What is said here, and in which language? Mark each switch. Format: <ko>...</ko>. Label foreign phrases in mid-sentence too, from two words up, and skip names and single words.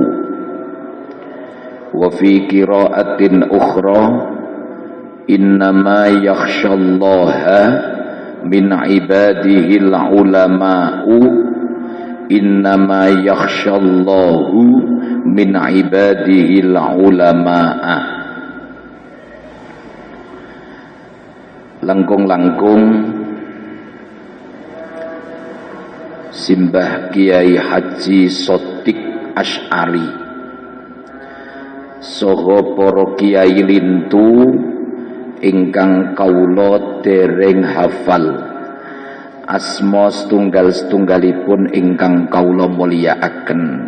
<ar>وفي قراءة أخرى إنما يخشى الله من عباده العلماء إنما يخشى الله من عباده العلماء.</ar> <jv>Langkung-langkung Simbah Kiai Haji Sodik Asy'ari saha para kiai lintu ingkang kawula dereng hafal asma setunggal-setunggalipun ingkang kawula mulyakaken.</jv>